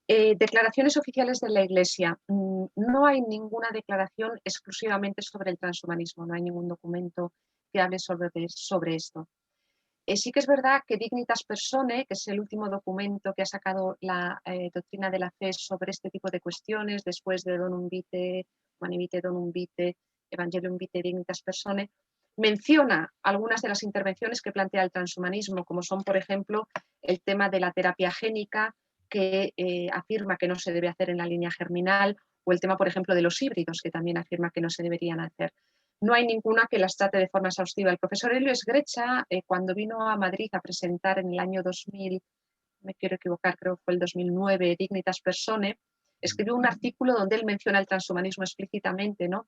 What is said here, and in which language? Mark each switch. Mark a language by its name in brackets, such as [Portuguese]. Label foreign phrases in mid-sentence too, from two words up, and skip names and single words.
[Spanish] Declaraciones oficiales de la Iglesia. No hay ninguna declaración exclusivamente sobre el transhumanismo, no hay ningún documento que hable sobre esto. Sí que es verdad que Dignitas Personae, que es el último documento que ha sacado la doctrina de la fe sobre este tipo de cuestiones, después de Donum Vitae, Humanae Vitae, Donum Vitae, Evangelium Vitae, Dignitas Personae, menciona algunas de las intervenciones que plantea el transhumanismo, como son, por ejemplo, el tema de la terapia génica, que afirma que no se debe hacer en la línea germinal, o el tema, por ejemplo, de los híbridos, que también afirma que no se deberían hacer. No hay ninguna que las trate de forma exhaustiva. El profesor Helio Esgrecha, cuando vino a Madrid a presentar en el año 2000, me quiero equivocar, creo que fue el 2009, Dignitas Personae, escribió un artículo donde él menciona el transhumanismo explícitamente, ¿no?